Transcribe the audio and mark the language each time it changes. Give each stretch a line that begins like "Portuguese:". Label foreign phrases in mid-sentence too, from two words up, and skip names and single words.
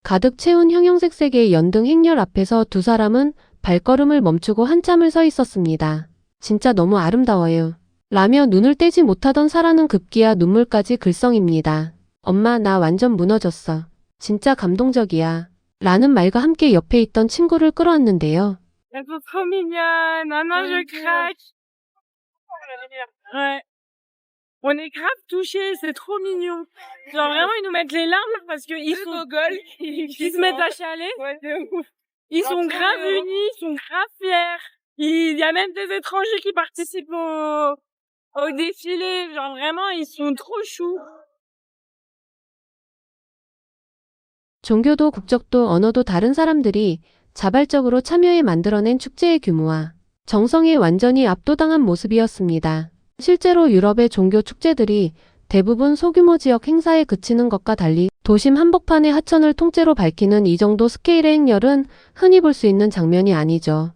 Korean: 가득 채운 형형색색의 연등 행렬 앞에서 두 사람은 발걸음을 멈추고 한참을 서 있었습니다. 진짜 너무 아름다워요. 라며 눈을 떼지 못하던 사라는 급기야 눈물까지 글썽입니다. 엄마, 나 완전 무너졌어. 진짜 감동적이야. 라는 말과 함께 옆에 있던 친구를 끌어안는데요.
French: Elles sont trop mignonnes. Maman, je craque. Ouais. On est grave touchés, c'est trop mignon. Genre vraiment, ils nous mettent les larmes là, parce qu'ils sont ils se mettent à chialer. Ouais, de ouf. Ils sont grave unis, ils sont grave fiers. Il y a même des étrangers qui participent au défilé. Genre vraiment, ils sont trop choux.
Korean: 종교도 국적도 언어도 다른 사람들이 자발적으로 참여해 만들어낸 축제의 규모와 정성에 완전히 압도당한 모습이었습니다. 실제로 유럽의 종교 축제들이 대부분 소규모 지역 행사에 그치는 것과 달리 도심 한복판의 하천을 통째로 밝히는 이 정도 스케일의 행렬은 흔히 볼 수 있는 장면이 아니죠.